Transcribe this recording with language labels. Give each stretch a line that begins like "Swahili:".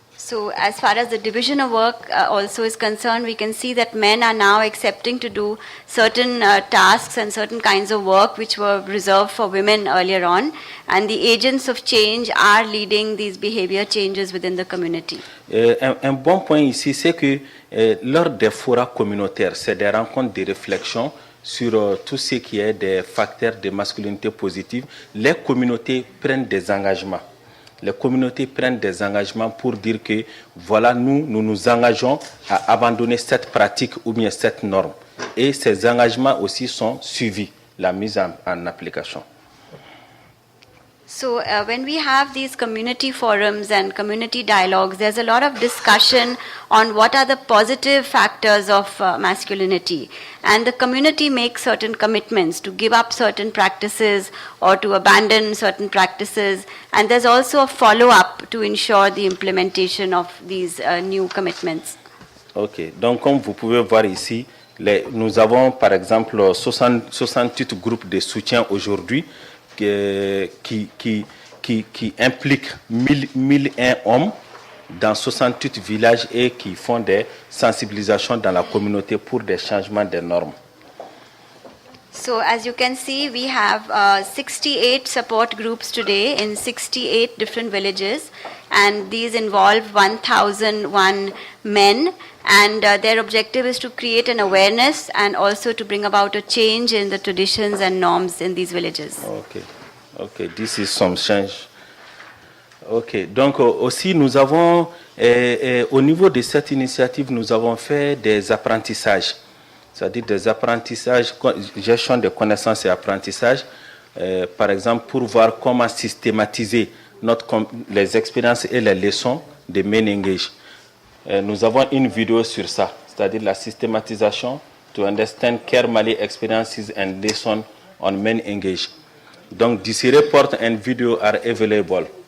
English: So as far as the division of work also is concerned, we can see that men are now accepting to do certain tasks and certain kinds of work which were reserved for women earlier on, and the agents of change are leading these behavior changes within the community.
French: Un bon point ici, c'est que lors des forats communautaires, c'est des rencontres de réflexion sur tout ce qui est des facteurs de masculinité positive. Les communautés prennent des engagements. Les communautés prennent des engagements pour dire que voilà, nous nous engageons à abandonner cette pratique ou bien cette norme. Et ces engagements aussi sont suivis, la mise en application.
English: So when we have these community forums and community dialogues, there's a lot of discussion on what are the positive factors of masculinity. And the community makes certain commitments to give up certain practices or to abandon certain practices. And there's also a follow-up to ensure the implementation of these new commitments.
French: Ok, donc comme vous pouvez voir ici, nous avons par exemple 68 groupes de soutien aujourd'hui qui impliquent 1001 hommes dans 68 villages et qui font des sensibilisations dans la communauté pour des changements de normes.
English: So as you can see, we have 68 support groups today in 68 different villages, and these involve 1,001 men, and their objective is to create an awareness and also to bring about a change in the traditions and norms in these villages. Okay, this is some change.
French: Ok, donc aussi nous avons, au niveau de cette initiative, nous avons fait des apprentissages. C'est-à-dire des apprentissages, gestion de connaissances et apprentissages, par exemple pour voir comment systématiser les expériences et les leçons de Men Engage. Nous avons une vidéo sur ça, c'est-à-dire la systématisation
English: to understand Care Mali experiences and lessons on Men Engage. Donc this report and video are available.